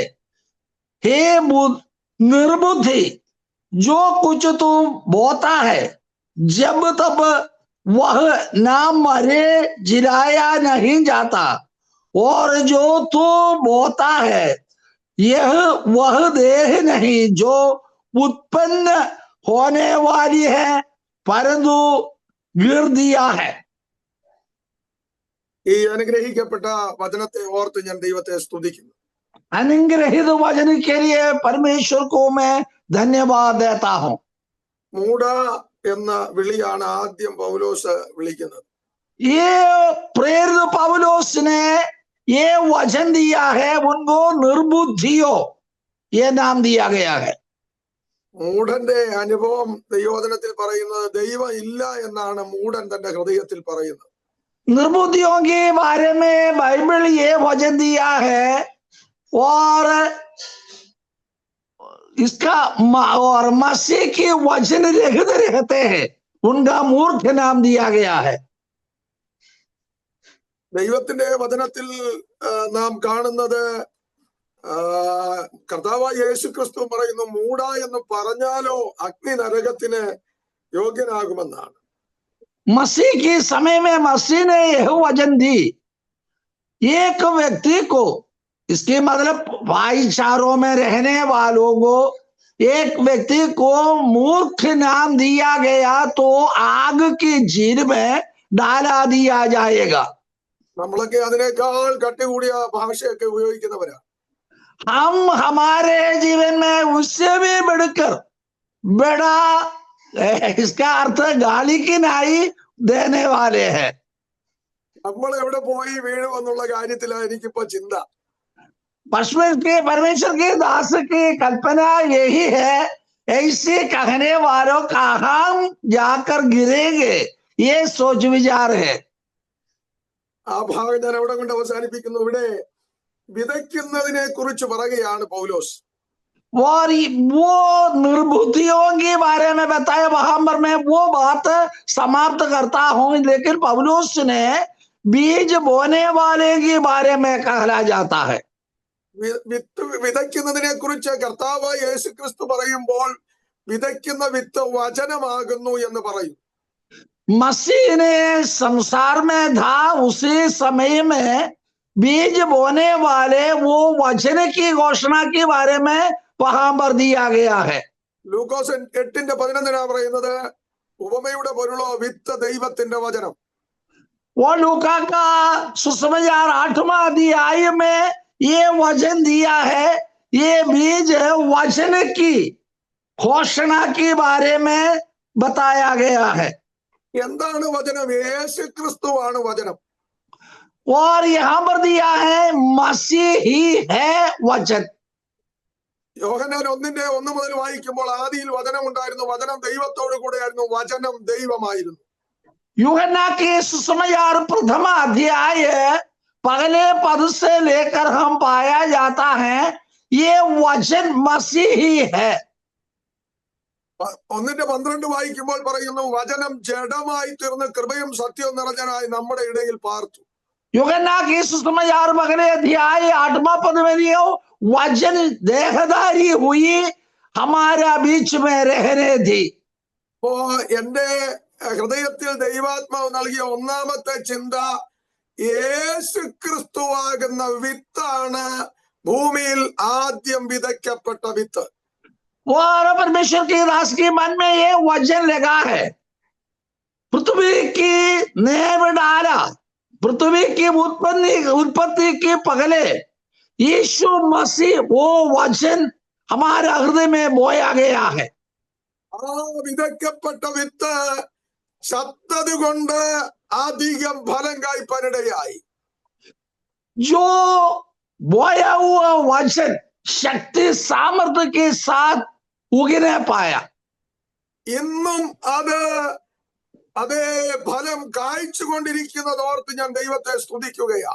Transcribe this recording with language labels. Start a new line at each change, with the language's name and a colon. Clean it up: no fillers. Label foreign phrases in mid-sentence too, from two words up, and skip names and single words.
Hindi: हे निर्बुद्धि, जो कुछ तू बोता है जब तब वह ना मरे जिलाया नहीं जाता, और जो तू बोता है यह वह देह नहीं जो उत्पन्न होने वाली है, परंतु गिर दिया है।
Malayalam: ഈ അനുഗ്രഹിക്കപ്പെട്ട വചനത്തെ ഓർത്ത് ഞാൻ ദൈവത്തെ സ്തുതിക്കുന്നു.
Hindi: अनुग्रहित वचन के लिए परमेश्वर को मैं धन्यवाद देता हूँ।
Malayalam: മൂഢ എന്ന വിളിയാണ് ആദ്യം പൗലോസ് വിളിക്കുന്നത്.
Hindi: ये प्रेरित पौलुस ने ये वचन दिया है, उनको निर्बुद्धियो ये नाम दिया गया है।
Malayalam: മൂഢന്റെ അനുഭവം ദൈവവചനത്തിൽ പറയുന്നത് ദൈവം ഇല്ല എന്നാണ് മൂഢൻ തന്റെ ഹൃദയത്തിൽ പറയുന്നത്.
Hindi: निर्बुद्धियों के बारे में बाइबल ये वचन दिया है, और इसका और मसीह के वचन लिखते रहते हैं, उनका मूर्ख नाम दिया गया है।
Malayalam: ദൈവത്തിന്റെ വചനത്തിൽ നാം കാണുന്നത് കർത്താവായ യേശുക്രിസ്തു പറയുന്നു, മൂഢ എന്ന് പറഞ്ഞാലോ അഗ്നി നരകത്തിന് യോഗ്യനാകുമെന്നാണ്.
Hindi: मसीह के समय में मसीह ने यह वचन दी। एक व्यक्ति को, इसके मतलब भाईचारों में रहने वालों को, एक व्यक्ति को मूर्ख नाम दिया गया तो आग की झील में डाला दिया जाएगा।
Malayalam: നമ്മളൊക്കെ അതിനേക്കാൾ കട്ടി കൂടിയ ഭാഷയൊക്കെ ഉപയോഗിക്കുന്നവരാ.
Hindi: हम हमारे जीवन में उससे भी बढ़कर बड़ा, इसका अर्थ गाली की नाई देने वाले हैं।
Malayalam: നമ്മൾ എവിടെ പോയി വീഴുമെന്നുള്ള കാര്യത്തിലാണ് എനിക്കിപ്പോ ചിന്ത.
Hindi: परमेश्वर के दास की कल्पना यही है, ऐसे कहने वालों कहाँ जाकर गिरेंगे, ये सोच विचार है।
Malayalam: ആ ഭാഗം ഞാൻ അവിടെ കൊണ്ട് അവസാനിപ്പിക്കുന്നു. ഇവിടെ വിതയ്ക്കുന്നതിനെ കുറിച്ച് പറയുകയാണ് പൗലോസ്.
Hindi: और वो निर्बुद्धियों के बारे में बताया, वहां पर मैं वो बात समाप्त करता हूं। लेकिन पौलुस ने बीज बोने वाले के बारे में कहला जाता है।
Malayalam: വിത്ത് വിതയ്ക്കുന്നതിനെ കുറിച്ച് കർത്താവ് യേശുക്രിസ്തു പറയുമ്പോൾ വിതയ്ക്കുന്ന വിത്ത് വചനമാകുന്നു എന്ന് പറയും.
Hindi: मसीह ने संसार में था, उसी समय में बीज बोने वाले वो वचन की घोषणा के बारे में वहां पर दिया गया है।
Malayalam: ലൂക്കോസ് 8:11 പറയുന്നത്, ഉപമയുടെ പൊരുളോ വിത്ത് ദൈവത്തിന്റെ വചനം.
Hindi: वो लूका का सुसमाचार 8वां अध्याय में ये वचन दिया है, ये बीज वचन की घोषणा के बारे में बताया गया है।
Malayalam: എന്താണ് വചനം? യേശുക്രിസ്തുവാണ് വചനം.
Hindi: और यहाँ पर दिया है मसीह ही है वचन।
Malayalam: യോഹന്നാൻ 1:1 മുതൽ വായിക്കുമ്പോൾ ആദിയിൽ വചനം ഉണ്ടായിരുന്നു, വചനം ദൈവത്തോടു കൂടെയായിരുന്നു, വചനം ദൈവമായിരുന്നു.
Hindi: यूहन्ना के सुसमाचार प्रथम अध्याय पहले पद से लेकर हम पाया जाता है ये वचन मसीह ही है।
Malayalam: 1:12 വായിക്കുമ്പോൾ പറയുന്നു, വചനം ജഡമായി തീർന്ന് കൃപയും സത്യവും നിറഞ്ഞനായി നമ്മുടെ ഇടയിൽ പാർത്തു.
Hindi: यूहन्ना के सुसमाचार पहले अध्याय 8वां पद में लियो, वचन देहधारी हुई हमारा बीच में रहने थी।
Malayalam: അപ്പോ എന്റെ ഹൃദയത്തിൽ ദൈവാത്മാവ് നൽകിയ ഒന്നാമത്തെ ചിന്ത, യേശു ക്രിസ്തുവാകുന്ന വിത്താണ് ഭൂമിയിൽ ആദ്യം വിതയ്ക്കപ്പെട്ട വിത്ത്.
Hindi: और परमेश्वर के दास के मन में ये वचन लगा है, पृथ्वी की नींव डाला, पृथ्वी की उत्पत्ति के पहले यीशु मसीह वो वचन हमारे हृदय में बोया गया है।
Malayalam: ആ വിതയ്ക്കപ്പെട്ട വിത്ത് ചത്തത് കൊണ്ട് അധികം ഫലം കായ്പാനിടയായി.
Hindi: जो बोया हुआ वचन शक्ति सामर्थ्य के साथ उगने पाया,
Malayalam: ഇന്നും അതേ ഫലം കായ്ച്ചുകൊണ്ടിരിക്കുന്നത് ഓർത്ത് ഞാൻ ദൈവത്തെ സ്തുതിക്കുകയാ.